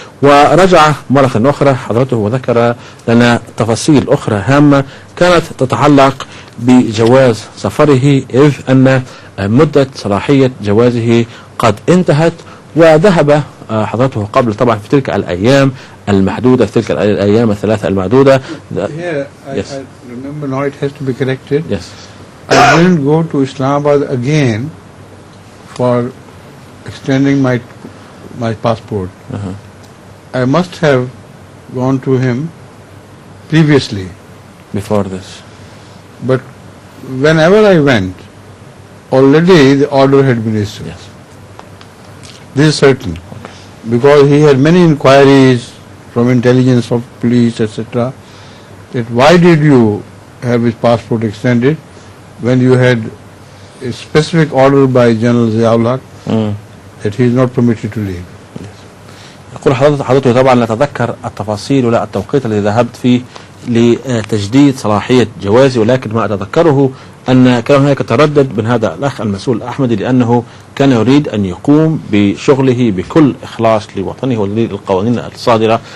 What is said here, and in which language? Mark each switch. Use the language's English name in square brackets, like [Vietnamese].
[Arabic] ورجع مرة أخرى حضرته وذكر لنا تفاصيل أخرى هامة كانت تتعلق بجواز سفره، إذ أن مدة صلاحية جوازه قد انتهت، وذهب حضرته قبل طبعا في تلك الأيام المحدودة، في تلك الأيام الثلاثة المحدودة. [English] Here, I remember now it has to be corrected. Yes. I didn't go to Islamabad again for extending my passport. I must have gone to him previously. Before this. But whenever I went, already the order had been issued. Yes. This is certain. Because he had many inquiries from intelligence of police, etc. that why did you have his passport extended when you had a specific order by General Ziaul that he is not permitted to leave. [Arabic] يقول حضرته طبعا لا أتذكر التفاصيل ولا التوقيت الذي ذهبت فيه لتجديد صلاحية جوازي، ولكن ما أتذكره أن كان هناك تردد من هذا الأخ المسؤول الأحمدي، لأنه كان يريد أن يقوم بشغله بكل إخلاص لوطنه وللقوانين الصادرة.